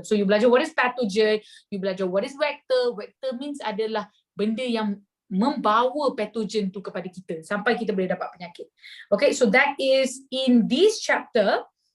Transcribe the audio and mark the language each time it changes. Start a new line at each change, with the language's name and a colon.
English: So you
Malay: belajar
English: what is pathogen, you belajar what is vector. Vector means
Malay: adalah benda yang membawa pathogen tu kepada kita sampai kita boleh dapat penyakit.
English: Okay, so that is in this chapter.